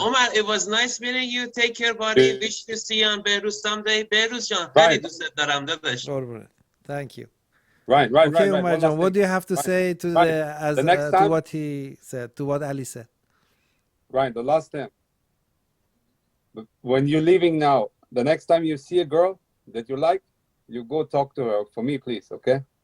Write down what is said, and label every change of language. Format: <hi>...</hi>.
<en>Omar, it was nice meeting you. Take care buddy. Wish to see you on Behrouz someday.</en> <fa>Behrouz جان خیلی دوست دارم داداش.</fa> <en>Thank you. Right. Okay, Omar John, what do you have to say to to what he said, to what Ali said? Right, the last thing. When you're leaving now, the next time you see a girl that you like, you go talk to her. For me, please, okay?</en>